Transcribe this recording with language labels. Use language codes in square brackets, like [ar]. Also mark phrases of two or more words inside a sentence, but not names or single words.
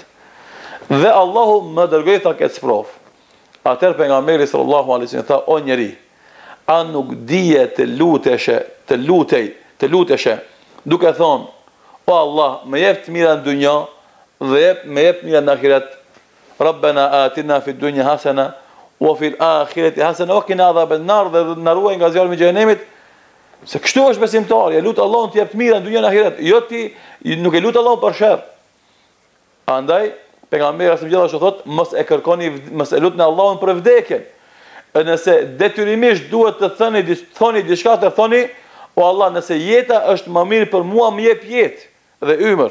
[sq] Dhe Allahu më dërgoi tha këtë sprov. Atëherë pejgamberi [ar] صلى الله عليه وسلم [sq] tha: "O njeri, a nuk dije të luteshe, duke thonë: O Allah, më jep të mira në dunjë dhe më jep mira në ahiret. [ar] ربنا آتنا في الدنيا حسنة وفي الآخرة حسنة وقنا عذاب النار." [sq] Dhe na ruaj nga zjarri i xhenemit. Se kështu është besimtari, e lut Allahun të jep të mira në dunjën e ahiret. Jo ti nuk e lut Allahun për sherr. Andaj pejgamberi [ar] صلى الله عليه وسلم [sq] thotë: mos e kërkoni, mos e lutni Allahun për vdekjen. Nëse detyrimisht duhet të thoni diçka, të thoni: O Allah, nëse jeta është më mirë për mua, më jep jetë dhe ymër.